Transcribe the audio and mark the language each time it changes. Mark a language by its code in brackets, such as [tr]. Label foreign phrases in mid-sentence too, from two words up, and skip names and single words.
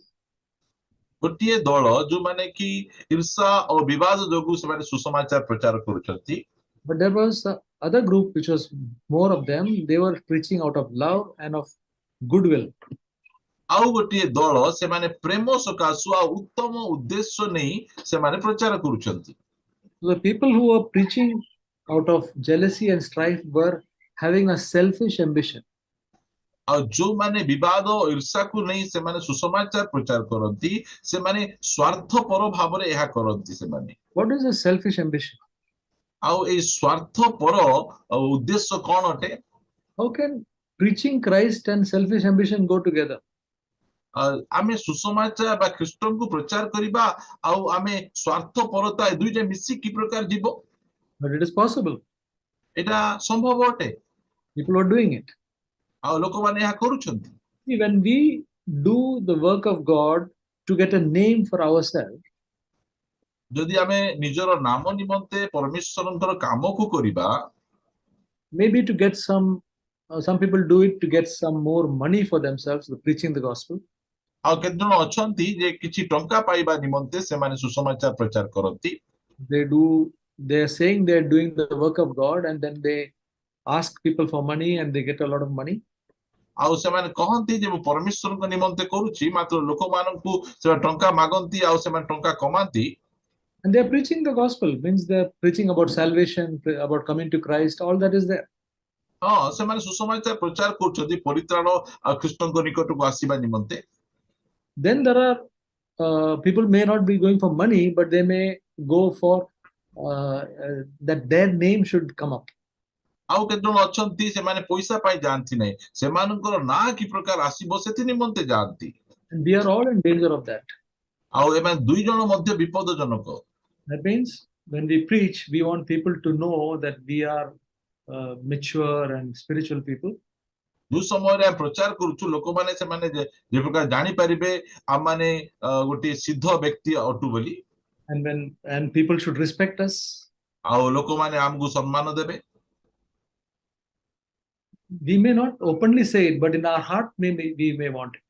[or] ଗୋଟିଏ ଦଳ ଯୋଉମାନେ କି ଈର୍ଷା ଓ ବିବାଦ ଯୋଗୁ ସେମାନେ ସୁସମାଚାର ପ୍ରଚାର କରୁଛନ୍ତି। [en] But there was the other group which was more of them. They were preaching out of love and of goodwill. [or] ଆଉ ଗୋଟିଏ ଦଳ ସେମାନେ ପ୍ରେମ ସକାଶୁ ଆଉ ଉତ୍ତମ ଉଦ୍ଦେଶ୍ୟ ନେଇ ସେମାନେ ପ୍ରଚାର କରୁଛନ୍ତି। [en] The people who were preaching out of jealousy and strife were having a selfish ambition. [or] ଆଉ ଯୋଉମାନେ ବିବାଦ ଓ ଈର୍ଷାକୁ ନେଇ ସେମାନେ ସୁସମାଚାର ପ୍ରଚାର କରନ୍ତି, ସେମାନେ ସ୍ୱାର୍ଥପର ଭାବରେ ଏହା କରନ୍ତି ସେମାନେ। [en] What is a selfish ambition? [or] ଆଉ ଏଇ ସ୍ୱାର୍ଥପର ଉଦ୍ଦେଶ୍ୟ କଣ ଅଟେ? [en] How can preaching Christ and selfish ambition go together? [or] ଆମେ ସୁସମାଚାର ବା ଖ୍ରୀଷ୍ଟଙ୍କୁ ପ୍ରଚାର କରିବା ଆଉ ଆମେ ସ୍ୱାର୍ଥପରତା ଏ ଦୁଇଟା ମିଶି କି ପ୍ରକାର ଯିବ? [en] But it is possible. [or] ଏଟା ସମ୍ଭବ ଅଟେ। [en] People are doing it. [or] ଆଉ ଲୋକମାନେ ଏହା କରୁଛନ୍ତି। [en] When we do the work of God to get a name for ourselves, [or] ଯଦି ଆମେ ନିଜର ନାମ ନିମନ୍ତେ ପରମେଶ୍ୱରଙ୍କର କାମକୁ କରିବା, [en] maybe to get some people do it to get some more money for themselves, preaching the gospel. [or] ଆଉ କେତେ ଜଣ ଅଛନ୍ତି ଯେ କିଛି ଟଙ୍କା ପାଇବା ନିମନ୍ତେ ସେମାନେ ସୁସମାଚାର ପ୍ରଚାର କରନ୍ତି। [en] They are saying they are doing the work of God, and then they ask people for money and they get a lot of money. [or] ଆଉ ସେମାନେ କହନ୍ତି ଯେ ମୁଁ ପରମେଶ୍ୱରଙ୍କ ନିମନ୍ତେ କରୁଛି, ମାତ୍ର ଲୋକମାନଙ୍କୁ ସେମାନେ ଟଙ୍କା ମାଗନ୍ତି ଆଉ ସେମାନେ ଟଙ୍କା କମାନ୍ତି। [en] And they are preaching the gospel, means they are preaching about salvation, about coming to Christ, all that is there. [or] ହଁ, ସେମାନେ ସୁସମାଚାର ପ୍ରଚାର କରୁଛନ୍ତି ପରିତ୍ରାଣ ଆଉ ଖ୍ରୀଷ୍ଟଙ୍କ ନିକଟକୁ ଆସିବା ନିମନ୍ତେ। [en] Then there are people may not be going for money, but they may go for that their name should come up. [or] ଆଉ କେତେ ଜଣ ଅଛନ୍ତି ସେମାନେ ପଇସା ପାଇଁ ଯାଆନ୍ତି ନାହିଁ, ସେମାନଙ୍କର ନାଁ କି ପ୍ରକାର ଆସିବ ସେଥି ନିମନ୍ତେ ଯାଆନ୍ତି। [en] And we are all in danger of that. [or] ଆଉ ଏମାନେ ଦୁଇ ଜଣ ମଧ୍ୟ ବିପଦଜନକ। [en] That means when we preach, we want people to know that we are mature and spiritual people. [or] ଯୋଉ ସମୟରେ ଆମେ ପ୍ରଚାର କରୁଛୁ, ଲୋକମାନେ ସେମାନେ ଯେ ପ୍ରକାର ଜାଣିପାରିବେ ଆମମାନେ ଗୋଟିଏ ସିଦ୍ଧ ବ୍ୟକ୍ତି ଅଟୁ ବୋଲି। [en] And people should respect us. [or] ଆଉ ଲୋକମାନେ ଆମକୁ ସମ୍ମାନ ଦେବେ। [en] We may not openly say it, but in our heart we may want it.